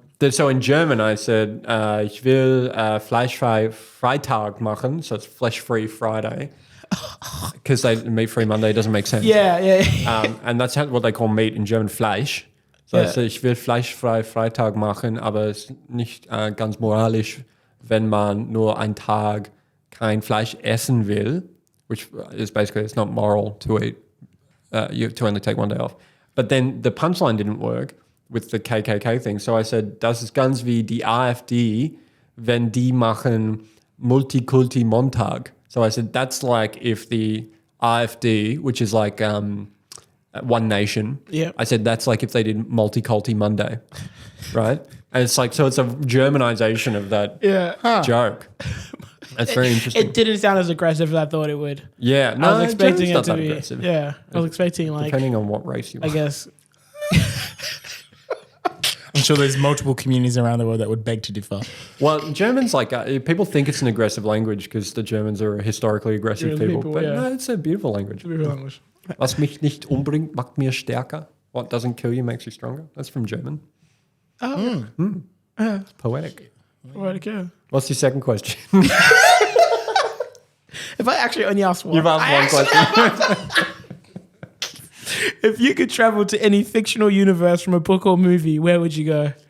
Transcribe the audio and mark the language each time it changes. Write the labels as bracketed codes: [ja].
[en] So in German, I said, [de] ich will fleischfrei Freitag machen, [en] so it's flesh-free Friday. Because meat-free Monday doesn't make sense. Yeah. And that's what they call meat in German, Fleisch. [de] So heißt, ich will fleischfrei Freitag machen, aber es ist nicht ganz moralisch, wenn man nur einen Tag kein Fleisch essen will, [en] which is basically, it's not moral to eat, you to only take one day off. But then the punchline didn't work with the KKK thing. So I said, [de] das ist ganz wie die AfD, wenn die machen Multikulti-Montag. [en] So I said, that's like if the AfD, which is like One Nation, I said, that's like if they did Multiculti Monday, right? And it's like, so it's a Germanization of that joke. That's very interesting. It didn't sound as aggressive as I thought it would. Yeah, no, I was expecting it to be aggressive. Yeah, I was expecting like Depending on what race you are. I guess. I'm sure there's multiple communities around the world that would beg to differ. Well, German's like, people think it's an aggressive language because the Germans are historically aggressive people. But no, it's a beautiful language. Beautiful language. [de] Was mich nicht umbringt, macht mir stärker. [en] What doesn't kill you makes you stronger. That's from German. Oh. It's poetic. Right, okay. What's your second question? If I actually only asked one. You've asked one question. If you could travel to any fictional universe from a book or movie, where would you go?